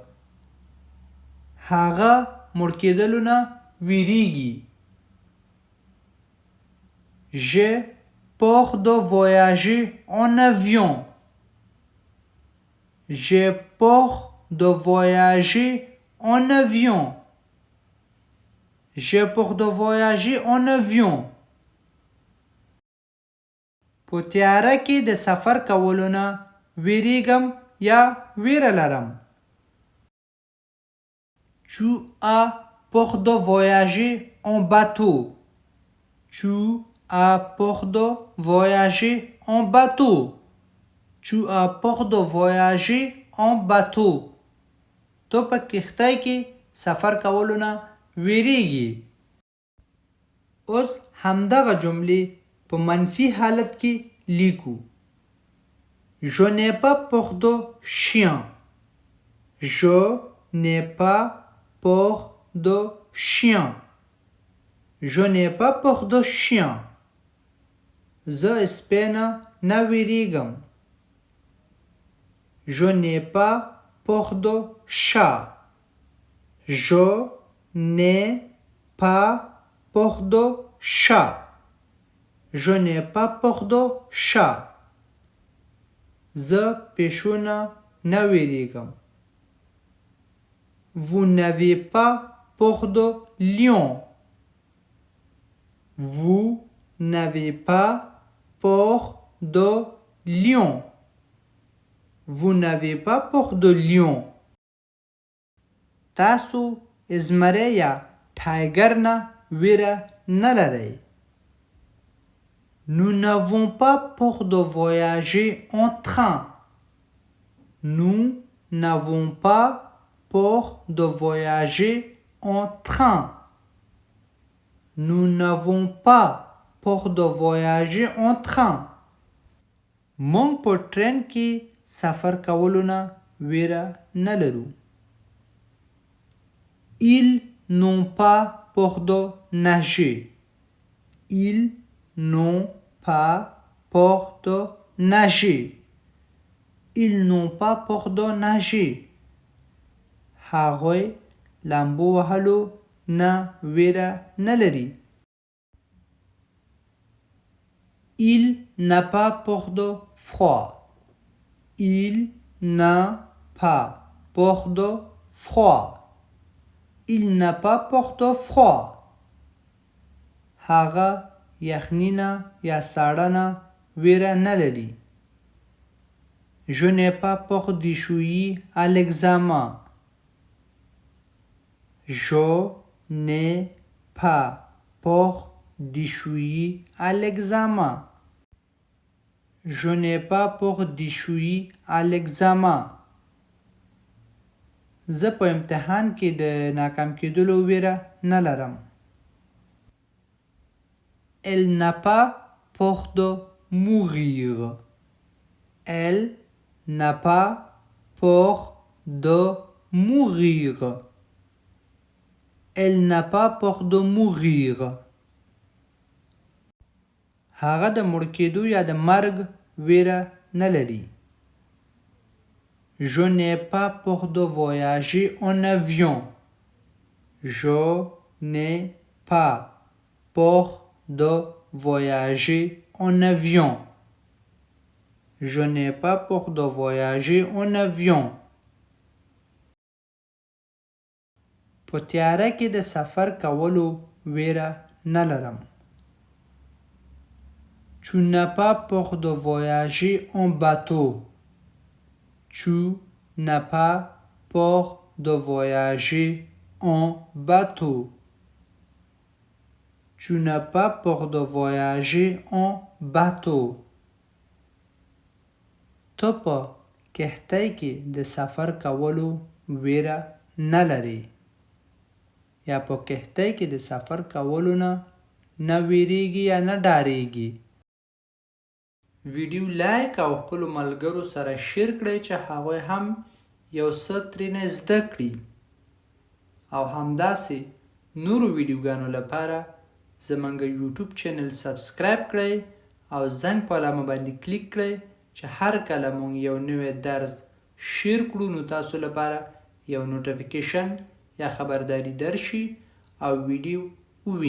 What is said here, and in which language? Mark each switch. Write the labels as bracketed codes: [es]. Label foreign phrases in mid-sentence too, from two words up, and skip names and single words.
[ps] هغه مړ کېدلو نه ویریږي. [fr] J'ai peur de voyager en avion. J'ai peur de voyager en avion. J'ai peur de voyager en avion. [ps] په تیاره کې د سفر کولو نه ویریږم یا ویره لرم. [fr] Tu as peur de voyager en bateau. Tu as peur de voyager en bateau. Tu as peur de voyager en bateau. [ps] تو په کښتۍ کې سفر کولو نه ویریږي. اوس همدغه جملې په منفي حالت کې لیکو. [fr] Je n'ai pas peur de chien. Je n'ai pas peur de chien. Je n'ai pas peur de chien. [ps] زه سپی نه نه ویریږم. [fr] Je n'ai pas peur de chat. Je n'ai pas peur de chat. Je n'ai pas peur de chat. [ps] زه پیشو نه نه ویریږم. [fr] Vous n'avez pas peur de lion. Vous n'avez pas peur de lion. Vous n'avez pas peur de lion. [ps] تاسو زمری یا ټایګر نه ویره نه لرئ. [fr] Nous n'avons pas peur de voyager en train. Nous n'avons pas peur de voyager en train. Nous n'avons pas peur de voyager en train. [ps] مونږ په ټرین کې سفر کولو نه ویره نه لرو. [fr] Ils n'ont pas peur de nager. Ils n'ont pas peur de nager. Ils n'ont pas peur de nager. [ps] هغوی لامبو وهلو نه ویره نه لري. [fr] Il n'a pas peur de froid. Il n'a pas peur de froid. Il n'a pas peur de froid. [ps] هغه یخنی نه یا ساړه نه ویره نه لري. [fr] Je n'ai pas peur d'échouer à l'examen. Je n'ai pas peur d'échouer à l'examen. Je n'ai pas peur d'échouer à l'examen. [ps] زه په امتحان کې د ناکام کېدلو ویره نه لرم. [fr] Elle n'a pas peur de mourir. Elle n'a pas peur de mourir. Elle n'a pas peur de mourir. [ps] هغه د مړ کېدو یا د مرګ ویره نه لري. [fr] Je n'ai pas peur de voyager en avion. Je n'ai pas peur de voyager en avion. Je n'ai pas peur de voyager en avion. [ps] په تیاره کې د سفر کولو ویره نه لرم. [fr] Tu n'as pas peur de voyager en bateau. Tu n'as pas peur de voyager en bateau. Tu n'as pas peur de voyager en bateau. [ps] ته په کښتۍ کې د سفر کولو ویره نه لري یا په کښتۍ کې د سفر کولو نه ویریږي یا نه ډاریږي. ویډیو لایک او خپلو ملګرو سره شیر کړئ چې هغوی هم یو څه ترېنه زده کړي او همداسې نورو ویډیوګانو لپاره زموږ یوټیوب چینل سبسکرایب کړئ او زنګ په علامه باندې کلیک کړئ چې هر کله مونږ یو نوی درس شیر کړو نو تاسو لپاره یو نوټیفیکیشن یا خبرداری درشي او ویډیو ووینئ.